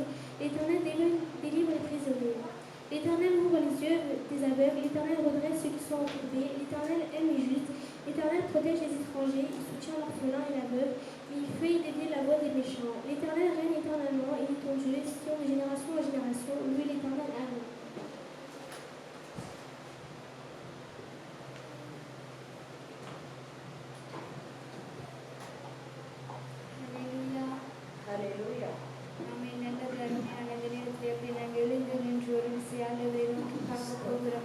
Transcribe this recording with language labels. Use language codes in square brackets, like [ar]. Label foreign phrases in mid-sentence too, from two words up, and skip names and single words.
[fr] L'Éternel délivre les prisonniers. L'Éternel ouvre les yeux des aveugles, l'Éternel redresse ceux qui sont embourbés, l'Éternel aime les justes, l'Éternel protège les étrangers, il soutient l'orphelin et l'aveugle, il fait dévier la voie des méchants. L'Éternel règne éternellement, il est ton Dieu, Sion de génération en génération, lui l'Éternel aime. Hallelujah. [ta] ஆமென். நல்ல அருமையான இந்த நேரத்தில் எப்படி நாங்கள் எழுந்து நின்று ஒரு விசை ஆண்டவரை நோக்கி பார்க்க போகிறோம்.